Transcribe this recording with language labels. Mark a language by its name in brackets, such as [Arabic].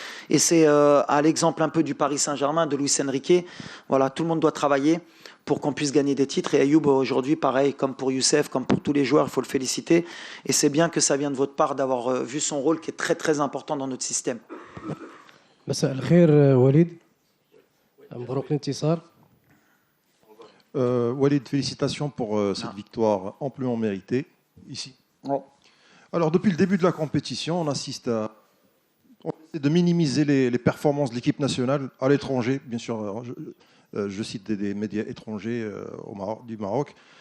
[French] Et c'est à l'exemple un peu du Paris Saint-Germain, de Luis Enrique. Voilà, tout le monde doit travailler pour qu'on puisse gagner des titres. Et Ayoub, aujourd'hui, pareil, comme pour Youssef, comme pour tous les joueurs, il faut le féliciter. Et c'est bien que ça vienne de votre part d'avoir vu son rôle qui est très très important dans notre système. [Arabic] مساء الخير وليد مبروك الانتصار. [French] Walid, félicitations pour cette victoire amplement méritée ici. Ouais. Alors, depuis le début de la compétition, on assiste à on essaie de minimiser les performances de l'équipe nationale à l'étranger. Bien sûr, je cite des médias étrangers du Maroc.